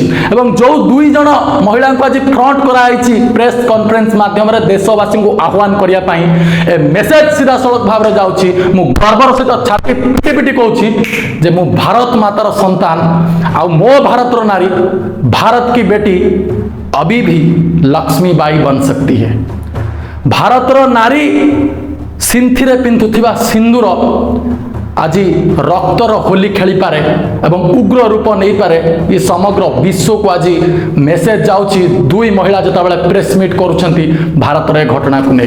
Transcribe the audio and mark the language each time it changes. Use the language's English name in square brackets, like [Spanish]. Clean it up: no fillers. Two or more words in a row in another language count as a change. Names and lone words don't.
[Odia] ଏବଂ ଯେଉଁ 2 ଜଣ ମହିଳାଙ୍କୁ ଆଜି ଫ୍ରଣ୍ଟ କରାଯାଇଛି [English] press conference [Odia] ମାଧ୍ୟମରେ ଦେଶବାସୀଙ୍କୁ ଆହ୍ୱାନ କରିବା ପାଇଁ, ଏ ମେସେଜ ସିଧାସଳଖ ଭାବରେ ଯାଉଛି। ମୁଁ ଗର୍ବର ସହିତ ଛାତି ପିଟି ପିଟି କହୁଛି ଯେ ମୁଁ ଭାରତ ମାତାର ସନ୍ତାନ, ଆଉ ମୋ ଭାରତର ନାରୀ, ଭାରତ [Hindi] की बेटी अभी भी लक्ष्मीबाई बन सकती है। [Odia] ଭାରତର ନାରୀ ସିନ୍ଥିରେ ପିନ୍ଧୁଥିବା ସିନ୍ଦୁର ଆଜି ରକ୍ତର ହୋଲି ଖେଳିପାରେ ଏବଂ ଉଗ୍ର ରୂପ ନେଇପାରେ। ଏ ସମଗ୍ର ବିଶ୍ୱକୁ ଆଜି ମେସେଜ ଯାଉଛି 2 ମହିଳା ଯେତେବେଳେ [English] press meet [Odia] କରୁଛନ୍ତି ଭାରତର ଏ ଘଟଣାକୁ ନେଇ।